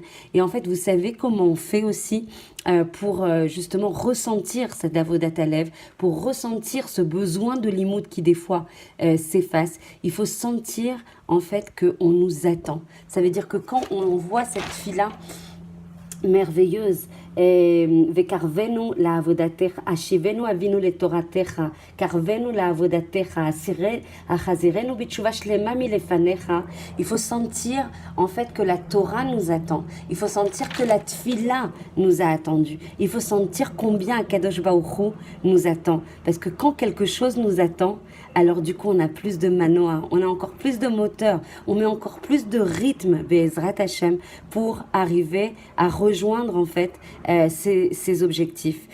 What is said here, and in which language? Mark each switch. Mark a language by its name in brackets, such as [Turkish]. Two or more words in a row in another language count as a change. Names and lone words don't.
[French] Et en fait, vous savez comment on fait aussi pour justement ressentir cette [Hebrew] עבודת הלב, [French] pour ressentir ce besoin de limoud qui des fois s'efface. Il faut sentir en fait qu'on nous attend. Ça veut dire que quand on voit cette tfila merveilleuse, [Hebrew] וקרבנו לעבודתך, השיבנו אבינו לתורתך, קרבנו לעבודתך, החזירנו בתשובה שלמה מלפניך. [French] Il faut sentir en fait que la Torah nous attend. Il faut sentir que la tfila nous a attendus. Il faut sentir combien [Hebrew] הקדוש ברוך הוא [French] nous attend. Parce que quand quelque chose nous attend, alors du coup on a plus de manoa, on a encore plus de moteur, on met encore plus de rythme, [Hebrew] בעזרת השם, [French] pour arriver à rejoindre en fait ces objectifs.